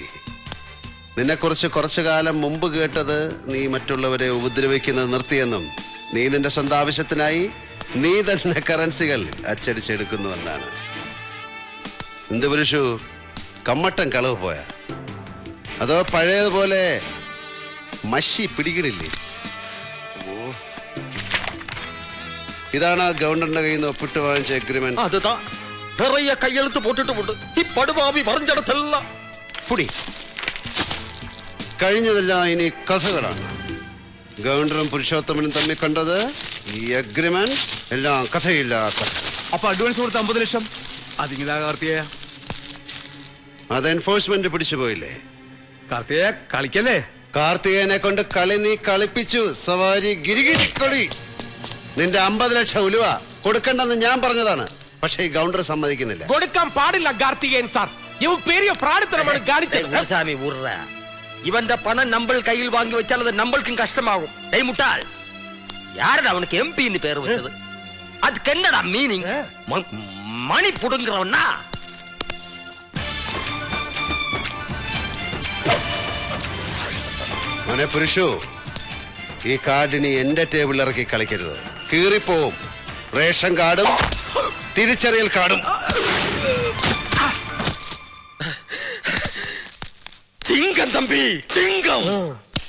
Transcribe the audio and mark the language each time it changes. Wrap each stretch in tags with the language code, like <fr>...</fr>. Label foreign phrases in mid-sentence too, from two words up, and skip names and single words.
<ml>നിന്നെക്കുറിച്ച് കുറച്ചു കാലം മുമ്പ് കേട്ടത് നീ മറ്റുള്ളവരെ ഉപദ്രവിക്കുന്നത് നിർത്തിയെന്നും നീ നിന്റെ സ്വന്തം ആവശ്യത്തിനായി നീ തന്നെ കറൻസികൾ അച്ചടിച്ചെടുക്കുന്നുവെന്നാണ്. എന്ത് പുരുഷു, കമ്മട്ടൻ കളവ് പോയ? അതോ പഴയതുപോലെ മഷി പിടിക്കണില്ലേ? ഇതാണ് ആ ഗവൺമെന്റിന്റെ കയ്യിൽ നിന്ന് ഒപ്പിട്ട് വാങ്ങിച്ച എഗ്രിമെന്റ്.</ml> <ta>அதுதான் நிறைய கையெழுத்து போட்டுட்டு உண்டு.</ta> <ml>இப்படுபாவி പറഞ്ഞിടത്തെല്ലാം പുടി. കഴിഞ്ഞതെല്ലാം ഇനി കഥകളാണ്. ഗവർണറും പുരുഷോത്തമനും തമ്മിൽ കണ്ടത് ഈ അഗ്രിമെന്റ് എല്ലാം കഥയില്ല കഥ. അപ്പൊ അഡ്വാൻസ് കൊടുത്ത 50 ലക്ഷം അതിങ്ങിതാ കാർത്തികേയ. അത് എൻഫോഴ്സ്മെന്റ് പിടിച്ചു പോയില്ലേ? കാർത്തികേയ കളിക്കല്ലേ. കാർത്തികേയനെ കൊണ്ട് കളി നീ കളിപ്പിച്ചു. സവാരി ഗിരിഗിരിക്കൊടി. നിന്റെ 50 ലക്ഷം ഉലുവ കൊടുക്കണ്ടെന്ന് ഞാൻ പറഞ്ഞതാണ്. പക്ഷേ ഈ ഗൗണ്ടർ സമ്മതിക്കുന്നില്ല. കൊടുക്കാൻ പാടില്ല കാർത്തികേയൻ സാർ. ഇവ പെരിയ ഫ്രാഡിത്തരമാണ് കാണിച്ചത്.</ml> <ta>சாமி உர்ற இவன் பணம் நம்ம கையில் வாங்கி வச்சால் அது நம்மளுக்கும் கஷ்டமாகும். டேய் முட்டாள், யாரடா அவனுக்கு எம்பின்னு பேர் வச்சது? அதுக்கு என்னடா மீனிங்? மணி புடுங்குறவனா?</ta> <ml>മോനെ പുരുഷു, ഈ കാർഡിനി എന്റെ ടേബിളിൽ ഇറക്കി കളിക്കരുത്. കീറിപ്പോവും. റേഷൻ കാർഡും തിരിച്ചറിയൽ കാർഡും.</ml> <ta>சிங்கம் தம்பி, சிங்கம்.</ta>